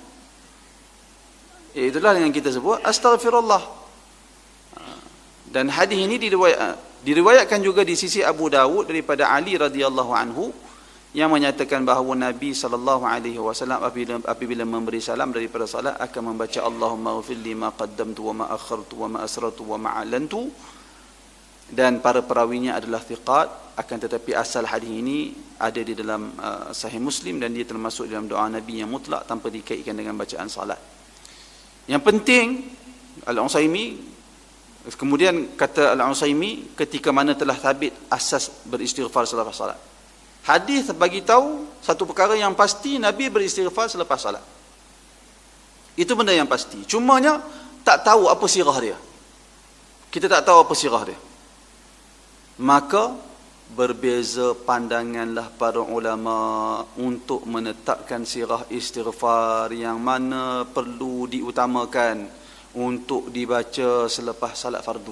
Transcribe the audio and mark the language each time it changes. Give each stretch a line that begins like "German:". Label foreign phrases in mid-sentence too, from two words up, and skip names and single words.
Malay: Iaitulah dengan kita sebut astaghfirullah. Dan hadis ini diriwayatkan juga di sisi Abu Dawud daripada Ali
Arabic: رضي الله عنه,
Malay: yang menyatakan bahawa Nabi SAW apabila memberi salam daripada salat akan membaca
Arabic: اللهم اغفر لي ما قدمت وما أخرت وما أسررت وما أعلنت,
Malay: dan para perawinya adalah thiqat. Akan tetapi asal hadis ini ada di dalam Sahih Muslim, dan dia termasuk dalam doa Nabi yang mutlak tanpa dikaitkan dengan bacaan salat. Yang penting, Al-Usaimi kemudian kata Al-Usaimi, ketika mana telah sabit asas beristighfar selepas salat. Hadis bagi tahu satu perkara yang pasti, Nabi beristighfar selepas salat. Itu benda yang pasti. Cumanya tak tahu apa sirah dia. Kita tak tahu apa sirah dia. Maka berbeza pandanganlah para ulama untuk menetapkan sirah istighfar yang mana perlu diutamakan untuk dibaca selepas salat fardu.